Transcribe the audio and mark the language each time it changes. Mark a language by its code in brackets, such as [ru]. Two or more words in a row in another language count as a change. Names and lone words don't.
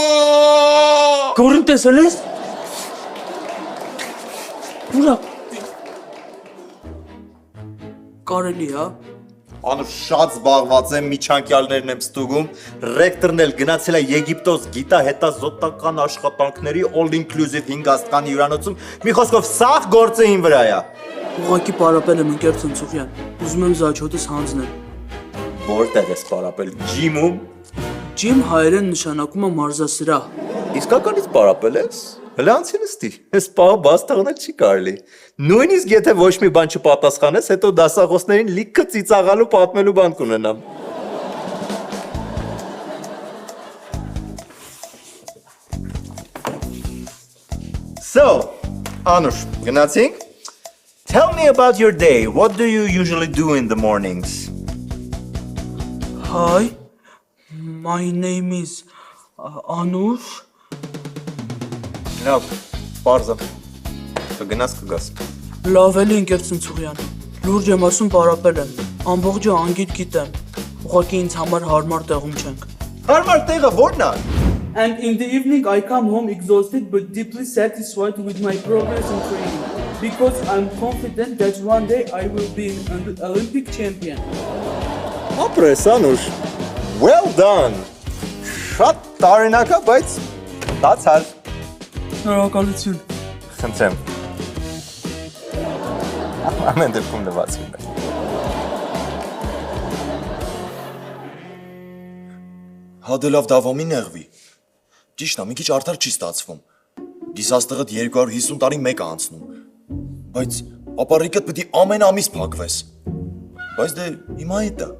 [hy] Գորին տեսել ես։ Ուրա։ Կարելի է։ Անուշ շատ զբաղված եմ, միջանկյալներն եմ ստուգում, ռեկտորն էլ գնացել է Եգիպտոս գիտահետազոտական աշխատանքների all-inclusive 5 աստղանի հյուրանոցում, մի խոսքով սաղ գործը իմ վրա է։ Ուղղակի պարապել եմ ընկեր Ցնցուխյան։ Ուզում եմ զաչոտս հանձնել։ Որտեղ ես պարապել, ջիմում։ Ջիմ հայերեն նշանակում է մարզասրահ։ Իսկականից պարապել ես։ Հələ անցի նստի, այս պահը բաց թողնել չի կարելի։ Նույնիսկ եթե ոչ մի բան չպատասխանես, հետո դասախոսներին լիքը ծիծաղալու պատմելու բան կունենամ։ So, Anush, գնացինք? [en] Tell me about your day. What do you usually do in the mornings? Hi, my name is Anush. [hy] Լավ, պարզ եմ։ Կգնաս կգաս։ Լավ էլի ընկեր Ցնցուխյան։ Լուրջ եմ ասում պարապել եմ։ Ամբողջը անգիտ գիտեմ։ Ուղղակի ինձ համար հարմար տեղում չենք։ Հարմար տեղը ո՞րն է։ [en] And in the evening I come home exhausted but deeply satisfied with my progress in training because I'm confident that one day I will be an Olympic champion. [hy] Ապրես, Anush։ [en] Well done։ [hy] Շատ տարօրինակ է, բայց դացար։ Շնորհակալություն։ Խնդրեմ։ Ամեն դեպքում լվացվի։ Հադե լավ դավոմի նեղվի։ Ճիշտ է, մի քիչ արդար չի ստացվում։ Գիսաստղդ 250 տարի մեկ է անցնում։ Բայց ապառիկդ պիտի ամեն ամիս փակվես։ Բայց դե հիմա այդ է։